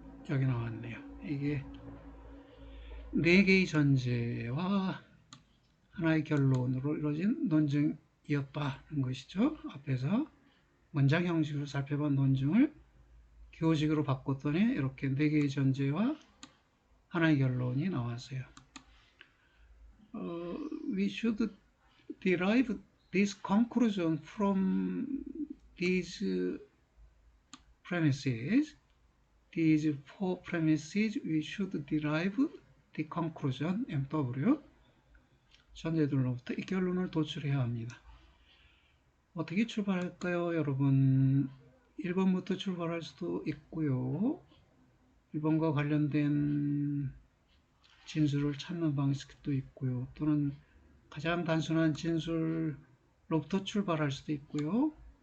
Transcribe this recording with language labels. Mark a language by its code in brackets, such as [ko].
[ko] 여기 나왔네요. 이게 4개의 전제와 하나의 결론으로 이루어진 논증이었다는 것이죠. 앞에서 문장 형식으로 살펴본 논증을 기호식으로 바꿨더니 이렇게 4개의 전제와 하나의 결론이 나왔어요. [en] We should derive this conclusion from these premises. These 4 premises we should derive the conclusion MW. [ko] 전제들로부터 이 결론을 도출해야 합니다. 어떻게 출발할까요, 여러분? 1번부터 출발할 수도 있고요. 1번과 관련된 진술을 찾는 방식도 있고요. 또는 가장 단순한 진술로부터 출발할 수도 있고요.